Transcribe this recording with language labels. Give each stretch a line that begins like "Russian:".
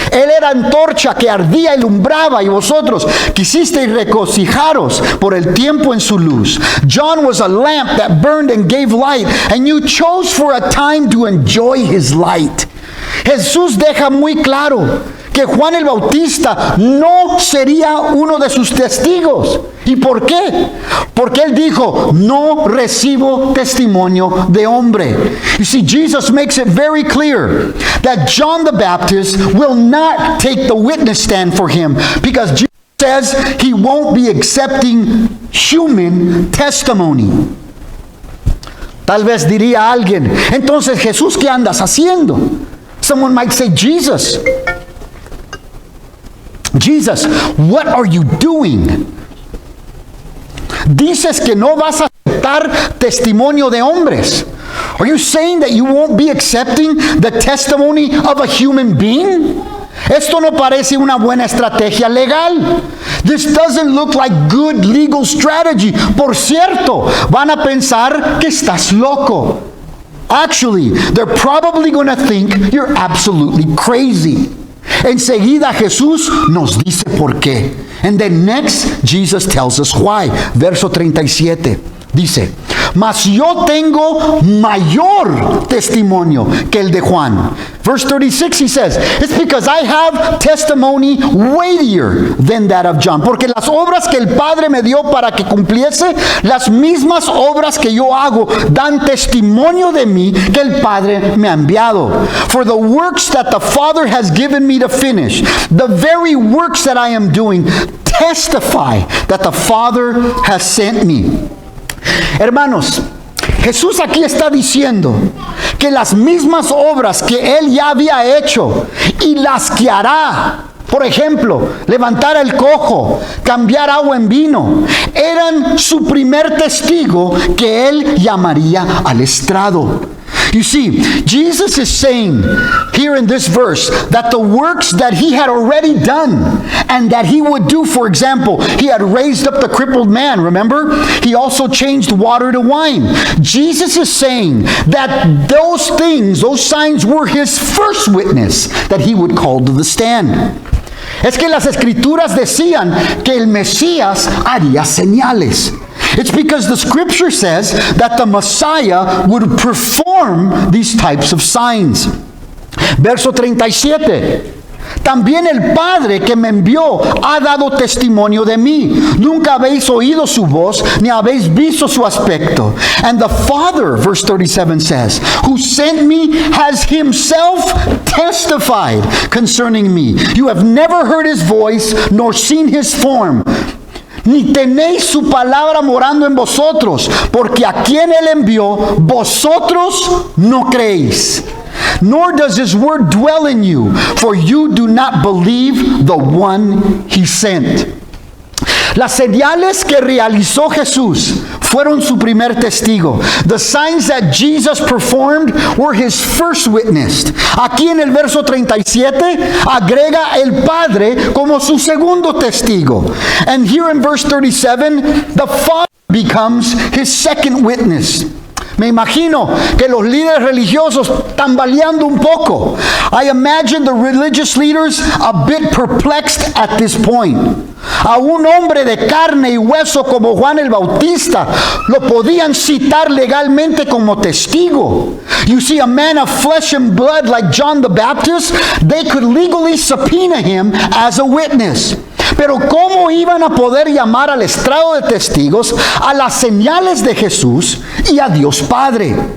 Spanish: Él era antorcha que ardía y alumbraba, y vosotros quisisteis regocijaros por el tiempo en su luz.
English: John was a lamp that burned and gave light, and you chose for a time to enjoy his light.
Spanish: Jesús deja muy claro que Juan el Bautista no sería uno de sus testigos. ¿Y por qué? Porque él dijo, no recibo testimonio de hombre.
English: You see, Jesus makes it very clear that John the Baptist will not take the witness stand for him, because Jesus says he won't be accepting human testimony.
Spanish: Tal vez diría alguien, entonces Jesús, ¿qué andas haciendo?
English: Someone might say, Jesus, what are you doing?
Spanish: Dices que no vas a aceptar testimonio de hombres.
English: Are you saying that you won't be accepting the testimony of a human being?
Spanish: Esto no parece una buena estrategia legal.
English: This doesn't look like good legal strategy.
Spanish: Por cierto, van a pensar que estás loco.
English: Actually, they're probably going to think you're absolutely crazy.
Spanish: Enseguida Jesús nos dice por qué.
English: And then next, Jesus tells us why.
Spanish: Verso 37. Dice, mas yo tengo mayor testimonio que el de Juan.
English: Verse 36, he says, it's because I have testimony weightier than that of John.
Spanish: Porque las obras que el Padre me dio para que cumpliese, las mismas obras que yo hago, dan testimonio de mí que el Padre me ha enviado.
English: For the works that the Father has given me to finish, the very works that I am doing, testify that the Father has sent me.
Spanish: Hermanos, Jesús aquí está diciendo que las mismas obras que Él ya había hecho y las que hará, por ejemplo, levantar el cojo, cambiar agua en vino, eran su primer testigo que Él llamaría al estrado.
English: You see, Jesus is saying here in this verse that the works that he had already done and that he would do, for example, he had raised up the crippled man, remember? He also changed water to wine. Jesus is saying that those things, those signs were his first witness that he would call to the stand.
Spanish: Es que las escrituras decían que el Mesías haría señales.
English: It's because the scripture says that the Messiah would perform these types of signs.
Spanish: Verso 37. También el Padre que me envió ha dado testimonio de mí. Nunca habéis oído su voz, ni habéis visto su aspecto.
English: And the Father, verse 37 says, who sent me has himself testified concerning me. You have never heard his voice, nor seen his form.
Spanish: Ni tenéis su palabra morando en vosotros, porque a quien él envió, vosotros no creéis.
English: Nor does his word dwell in you, for you do not believe the one he sent.
Spanish: Las señales que realizó Jesús fueron su primer testigo.
English: The signs that Jesus performed were his first witness.
Spanish: Aquí en el verso 37 agrega el Padre como su segundo testigo.
English: And here in verse 37, the Father becomes his second witness.
Spanish: Me imagino que los líderes religiosos tambaleando un poco.
English: I imagine the religious leaders a bit perplexed at this point.
Spanish: A un hombre de carne y hueso como Juan el Bautista lo podían citar legalmente como testigo.
English: You see, a man of flesh and blood like John the Baptist, they could legally subpoena him as a witness.
Spanish: Pero ¿cómo iban a poder llamar al estrado de testigos a las señales de Jesús y a Dios Padre?